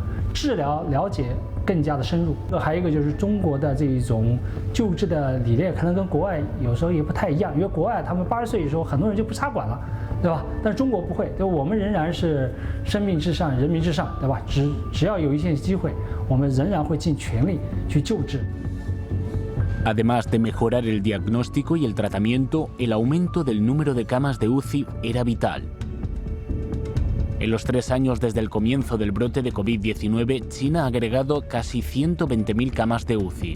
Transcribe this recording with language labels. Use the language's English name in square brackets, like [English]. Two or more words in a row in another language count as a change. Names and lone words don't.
[Chinese] 治疗了解更加的深入，还有一个就是中国的这一种救治的理念，可能跟国外有时候也不太一样，因为国外他们80岁的时候，很多人就不插管了，对吧？但是中国不会，对吧？我们仍然是生命至上，人民至上，对吧？只要有一线机会，我们仍然会尽全力去救治。 [Spanish] Además de mejorar el diagnóstico y el tratamiento, el aumento del número de camas de UCI era vital. En los 3 años desde el comienzo del brote de COVID-19, China ha agregado casi 120.000 camas de UCI.